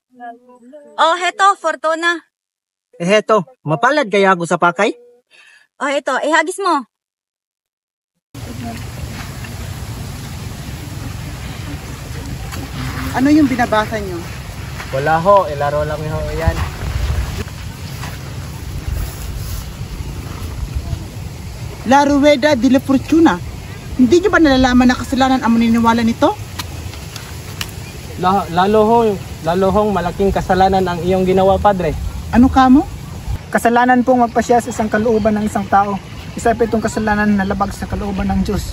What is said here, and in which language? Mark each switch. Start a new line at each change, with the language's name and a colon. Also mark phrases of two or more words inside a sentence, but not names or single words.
Filipino: Oh, heto, Fortuna. Heto, mapalad kaya ako sa pakay? Oh, heto, ihagis mo. Ano yung binabasa nyo? Wala ho, ilaro lang ho yan.
Spanish: La Rueda de la Fortuna.
Filipino: Hindi nyo ba nalalaman na kasalanan ang maniniwala nito? Lalo hong malaking kasalanan ang iyong ginawa, Padre. Ano kamo? Kasalanan pong magpasya sa isang kalooban ng isang tao. Isa pa itong kasalanan na labag sa kalooban ng Diyos.